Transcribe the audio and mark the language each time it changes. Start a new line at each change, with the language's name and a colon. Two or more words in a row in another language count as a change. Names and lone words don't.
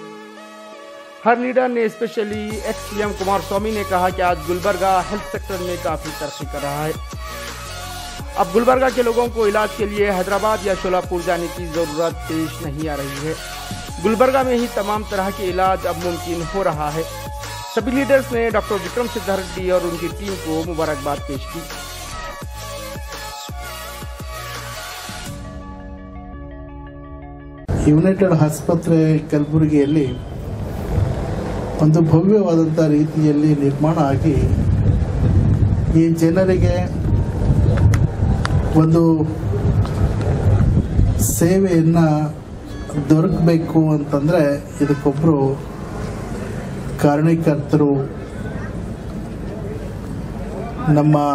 Hindi: हर लीडर ने स्पेशली XCM कुमारस्वामी ने कहा कि आज गुलबर्गा
English: health sector
Hindi: में काफ़ी तरक्की कर रहा है। अब गुलबर्गा के लोगों को इलाज के लिए हैदराबाद या शोलापुर जाने की ज़रूरत पेश नहीं आ रही है। गुलबर्गा में ही तमाम तरह के इलाज अब मुमकिन हो रहा है। सभी लीडर्स ने डॉक्टर विक्रम सिद्धारेड्डी और उनकी टीम को मुबारकबाद पेश की।
Kannada: ಯುನೈಟೆಡ್ ಆಸ್ಪತ್ರೆ ಕಲಬುರಗಿಯಲ್ಲಿ ಒಂದು ಭವ್ಯವಾದಂಥ ರೀತಿಯಲ್ಲಿ ನಿರ್ಮಾಣ ಆಗಿ ಈ ಜನರಿಗೆ ಒಂದು ಸೇವೆಯನ್ನು ದೊರಕಬೇಕು ಅಂತಂದರೆ ಇದಕ್ಕೊಬ್ಬರು ಕಾರಣೀಕರ್ತರು ನಮ್ಮ